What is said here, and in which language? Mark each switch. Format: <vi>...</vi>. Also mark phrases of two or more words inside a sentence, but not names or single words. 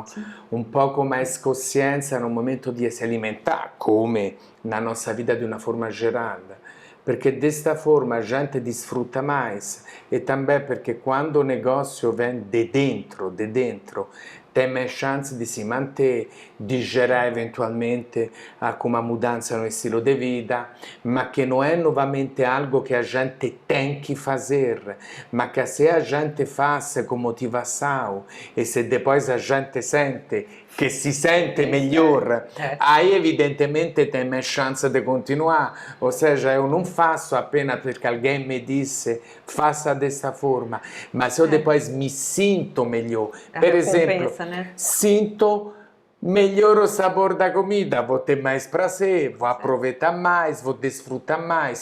<pt>Um pouco mais consciência no momento de se alimentar, come na nossa vida de uma forma geral, perché desta forma a gente desfruta mais e também perché quando o negócio vem de dentro, tem mais chance</pt> <it>di si</it> <pt>manter, di gerar eventualmente alguma mudança no estilo de vida,</pt> <it>ma che non è</it> <pt>novamente algo che a gente tem que fazer,</pt> <it>ma che</it> <pt>se a gente faz com motivação e se depois a gente sente</pt> <it>che si sente</it> <pt>melhor, aí evidentemente tem mais chance de continuar. Ou seja, eu não faço apenas porque alguém me disse faça dessa forma, mas eu depois me sinto melhor. Per exemplo, né? Sinto melhor o sabor da comida, vou ter mais prazer, vou aproveitar mais, vou desfrutar mais.</pt>